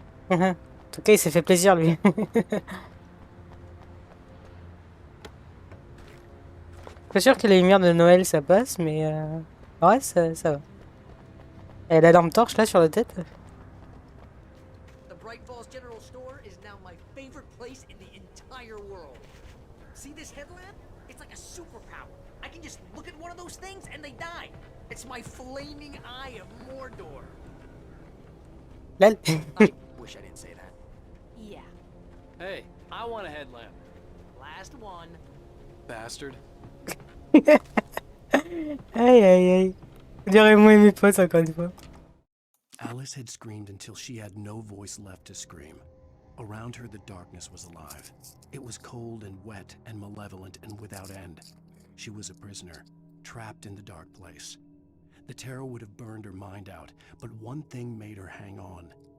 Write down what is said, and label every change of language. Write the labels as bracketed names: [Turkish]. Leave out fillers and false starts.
[French] En tout cas, il s'est fait plaisir, lui. Pas sûr que les lumières de Noël ça passe, mais ouais, ça va. Et la lampe torche là sur la tête. [English] The Bright Falls General Store is now my favorite place in the entire world. See this headlamp? It's like a superpower. I can just look at one of those things and they die. It's my flaming eye of Mordor. Lol. I wish I didn't say that. Yeah. Hey, I want a headlamp. Last one. Bastard. [French] Aïe aïe aïe. On dirait moi et mes potes encore une fois. [English] Alice had screamed until she had no voice left to scream. Around her, the darkness was alive. It was cold and wet and malevolent and without end. She was a prisoner, trapped in the dark place. The terror would have burned her mind out, but one thing made her hang on.